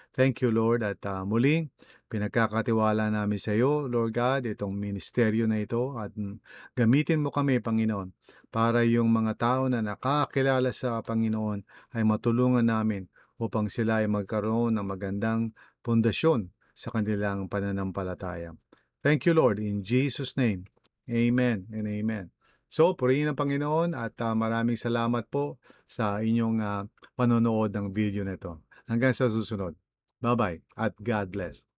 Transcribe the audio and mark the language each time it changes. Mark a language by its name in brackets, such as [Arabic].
[English] Thank you, Lord, [Filipino] at muli, pinagkakatiwala namin sa iyo, Lord God, itong ministeryo na ito at gamitin mo kami, Panginoon, para yung mga tao na nakakilala sa Panginoon ay matulungan namin upang sila ay magkaroon ng magandang pundasyon sa kanilang pananampalataya. [English] Thank you, Lord, in Jesus' name. Amen and amen. [Filipino] So, purihin ang Panginoon at maraming salamat po sa inyong panonood ng video na ito. Hanggang sa susunod. Bye-bye at God bless.